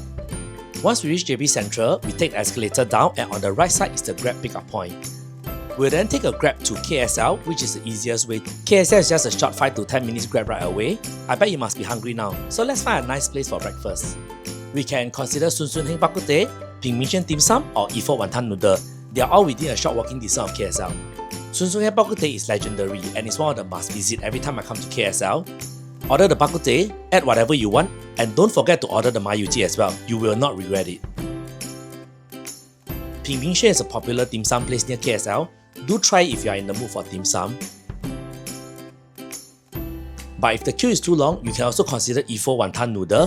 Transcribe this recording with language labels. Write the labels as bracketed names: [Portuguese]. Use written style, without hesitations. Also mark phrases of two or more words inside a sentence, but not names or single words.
[English] Once we reach JB Central, we take the escalator down and on the right side is the Grab pickup point. We'll then take a Grab to KSL, which is the easiest way. KSL is just a short 5 to 10 minutes Grab ride away. I bet you must be hungry now, so let's find a nice place for breakfast. We can consider Sun Sun Heng Bak Kut Teh, Ping Min Chen Dim Sum or E4 Wanton Noodle. They are all within a short walking distance of KSL. Sun Sun Heng Bak Kut Teh is legendary and is one of the must visit every time I come to KSL. Order the bak kut teh, add whatever you want, and don't forget to order the mayuji as well. You will not regret it. Ping Min Chen is a popular dim sum place near KSL. Do try if you are in the mood for dim sum. But if the queue is too long, you can also consider E4 Wanton Noodle.